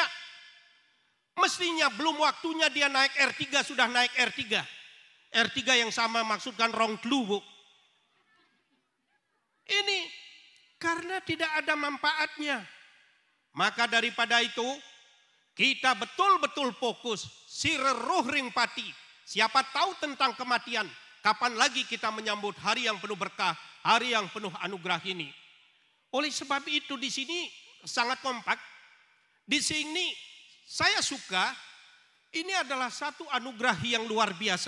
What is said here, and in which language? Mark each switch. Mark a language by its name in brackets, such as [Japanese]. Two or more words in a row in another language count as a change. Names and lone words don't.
[Indonesian] Mestinya belum waktunya dia naik R3 sudah naik R3. R3 yang sama maksudkan [Balinese] rong tlu, [Indonesian] Bu. Ini karena tidak ada manfaatnya. Maka daripada itu kita betul-betul fokus [Balinese] sireruh ring pati. [Indonesian] Siapa tahu tentang kematian, kapan lagi kita menyambut hari yang penuh berkah, hari yang penuh anugerah ini. Oleh sebab itu di sini sangat kompak. Di sini saya suka, ini adalah satu anugerah yang luar biasa.